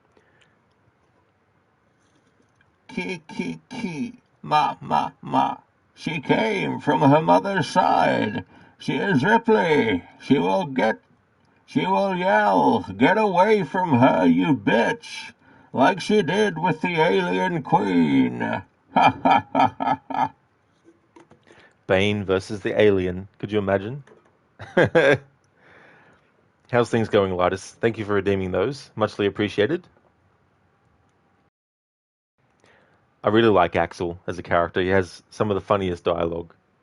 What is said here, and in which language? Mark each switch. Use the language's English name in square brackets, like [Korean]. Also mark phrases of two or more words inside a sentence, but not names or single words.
[English] Ki, ma. She came from her mother's side. She is Ripley. She will yell, "Get away from her, you bitch!" Like she did with the alien queen. Ha ha ha ha ha. Bane versus the alien. Could you imagine? How's things going, Lidus? Thank you for redeeming those. Muchly appreciated. I really like Axel as a character. He has some of the funniest dialogue.